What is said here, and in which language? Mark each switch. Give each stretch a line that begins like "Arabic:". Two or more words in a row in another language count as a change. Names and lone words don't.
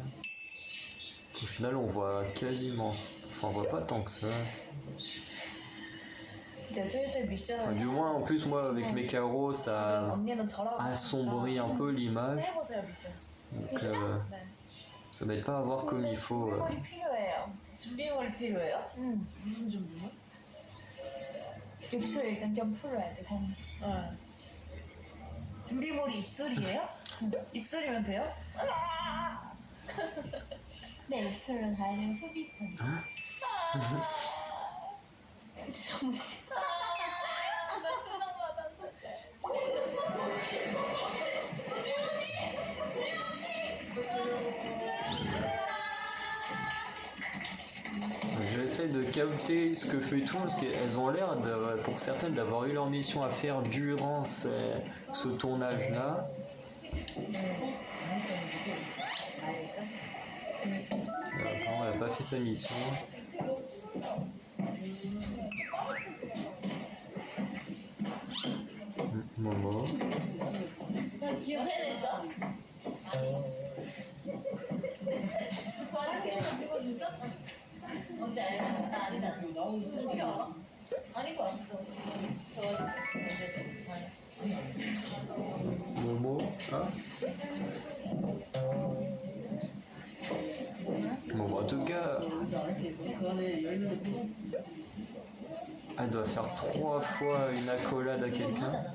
French: Au final, on voit quasiment, enfin, on voit pas tant que ça. Enfin, du moins, en plus, moi, avec mes carreaux, ça assombrit un peu l'image. Donc, ça m'aide pas à voir comme il faut.
Korean: 준비물이 필요해요? 무슨 준비물? 입술 일단 좀 풀어야 돼. 준비물이 입술이에요? 입술이면 돼요? 내 입술은 다행히 흡입은. 나 수정받았어.
French: J'essaie de capter ce que fait tout, parce qu'elles ont l'air, pour certaines, d'avoir eu leur mission à faire durant ce tournage-là. Apparemment, elle n'a pas fait sa mission. Momo.
Korean: 기억해냈어? 반응해 가지고 진짜? 언제 알아? 나 아니잖아. 어떻게 알아? 아닌 거 같았어.
French: Momo, ah. Bon, en tout cas, elle doit faire 3 fois une accolade à quelqu'un.